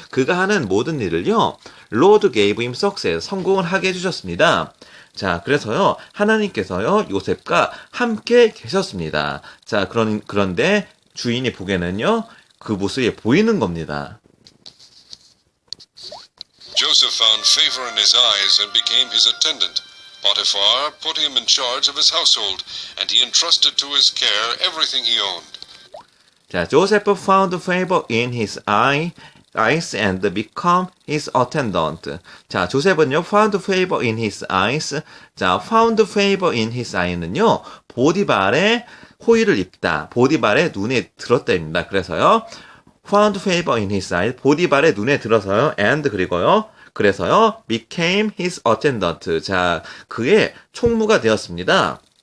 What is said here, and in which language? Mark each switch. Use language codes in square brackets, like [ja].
[ko] 그가 하는 모든 일을요, [en] Lord gave him success. [ko] 성공을 하게 해주셨습니다. 자, 그래서요, 하나님께서요, 요셉과 함께 계셨습니다. 자, 그런데 주인이 보기에는요, 그 모습이 보이는 겁니다. [en] Joseph found favor in his eyes and became his attendant. Potiphar put him in charge of his household, and he entrusted to his care everything he owned. [ko] 자, [en] Joseph found favor in his eyes and become his attendant. [ko] 자, 조셉은요, [en] found favor in his eyes. 자, found favor in his eye는요, [ko] 보디발의 호의를 입다. 보디발의 눈에 들었다입니다. [en] 그래서요, found favor in his eyes. [ko] 보디발의 눈에 들어서요, and 그래서요, [en] became his attendant. [ko] 자, 그의 총무가 되었습니다.